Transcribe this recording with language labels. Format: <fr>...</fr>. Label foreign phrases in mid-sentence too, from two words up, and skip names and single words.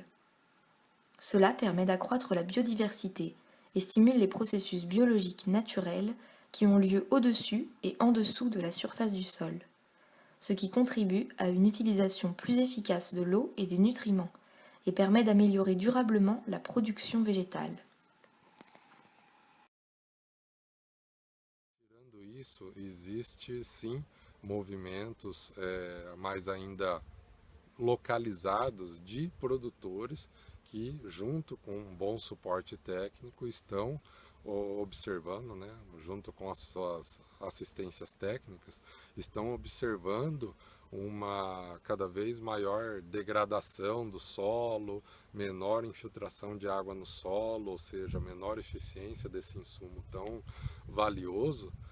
<fr>Cela permet d'accroître la biodiversité et stimule les processus biologiques naturels qui ont lieu au-dessus et en dessous de la surface du sol, ce qui contribue à une utilisation plus efficace de l'eau et des nutriments et permet d'améliorer durablement la production végétale.</fr> <pt>Tirando isso, existe sim movimentos mais ainda localizados de produtores que, junto com um bom suporte técnico, estão observando, né, junto com as suas assistências técnicas, estão observando uma cada vez maior degradação do solo, menor infiltração de água no solo, ou seja, menor eficiência desse insumo tão valioso,</pt>